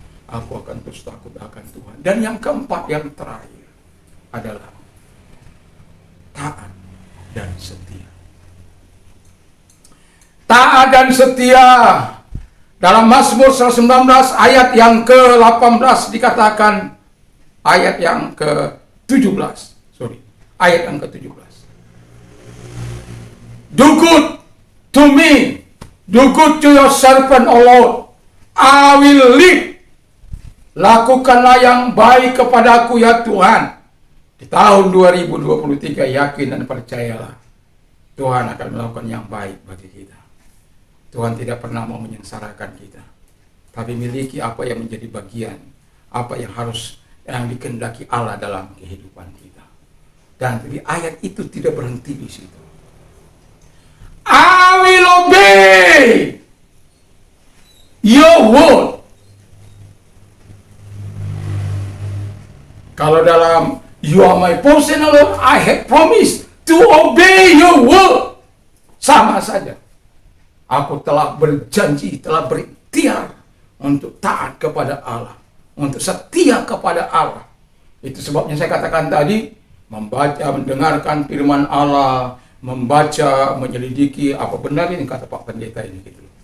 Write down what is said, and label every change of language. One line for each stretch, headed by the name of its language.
Indonesian: Aku akan terus takut akan Tuhan. Dan yang keempat, yang terakhir adalah taat dan setia. taat dan setia. Dalam Mazmur 119 ayat yang ke-18 dikatakan, ayat yang ke-17, ayat yang ke-17.
English: Do good to me, do good to your servant, O Lord, I will live.
Indonesian: Lakukanlah yang baik kepadaku ya Tuhan. Di tahun 2023 yakin dan percayalah, Tuhan akan melakukan yang baik bagi kita. Tuhan tidak pernah mau menyengsarakan kita, tapi miliki apa yang menjadi bagian, apa yang dikehendaki Allah dalam kehidupan kita. Dan di ayat itu tidak berhenti di situ.
English: I will obey your word. Kalau dalam you are my portion, Lord, I have promised to obey your word.
Indonesian: Sama saja. Aku telah berjanji, telah berikhtiar untuk taat kepada Allah, untuk setia kepada Allah. Itu sebabnya saya katakan tadi, membaca, mendengarkan firman Allah, membaca, menyelidiki apa benar ini kata Pak Pendeta ini gitu.